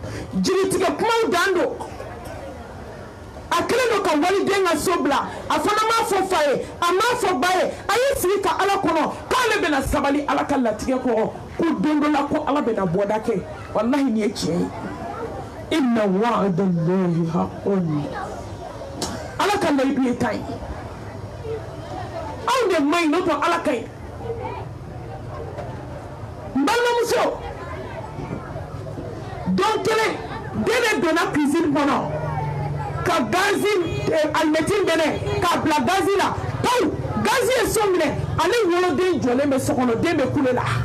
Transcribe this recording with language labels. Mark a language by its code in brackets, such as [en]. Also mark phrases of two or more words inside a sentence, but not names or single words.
[bm] jiritigɛ kumaw dan don a kelen don ka waliden ka so bila a fana m'a fɔ fa ye a m'a fɔ ba ye a y'i sigi ka ala kɔnɔ k'ale bɛna sabali ala ka latigɛ kɔrɔ ko don dɔ la ko ala bɛna bɔda kɛ walahi nin ye tiɲɛ ye [ar] إن وعد الله حق [bm] ala ka layidu ye ta ye anw de man ɲi n'o tɛ ala ka ɲi n balimamuso don kelen den de donna cuisine kɔnɔ ka gazi alimɛti bɛnɛ k'a bila gazi la pawu gazi ye so minɛ ale woloden jɔlen bɛ so kɔnɔ den bɛ kule la